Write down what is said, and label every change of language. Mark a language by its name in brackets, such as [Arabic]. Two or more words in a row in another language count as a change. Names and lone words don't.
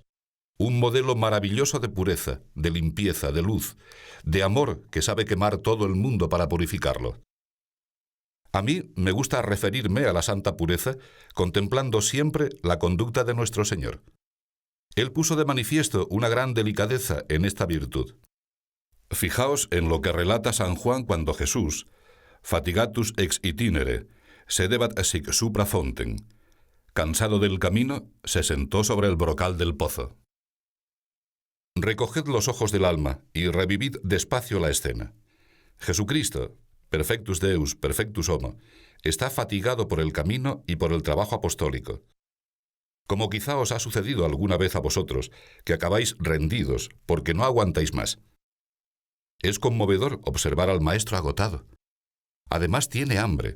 [Spanish] Un modelo maravilloso de pureza, de limpieza, de luz, de amor que sabe quemar todo el mundo para purificarlo. A mí me gusta referirme a la santa pureza contemplando siempre la conducta de nuestro Señor. Él puso de manifiesto una gran delicadeza en esta virtud. Fijaos en lo que relata San Juan cuando Jesús, [Latin] fatigatus ex itinere, sedebat sic supra fontem, [Spanish] cansado del camino, se sentó sobre el brocal del pozo. Recoged los ojos del alma y revivid despacio la escena. Jesucristo, [Latin] perfectus Deus, perfectus homo, [Spanish] está fatigado por el camino y por el trabajo apostólico. Como quizá os ha sucedido alguna vez a vosotros, que acabáis rendidos porque no aguantáis más. Es conmovedor observar al Maestro agotado. Además tiene hambre.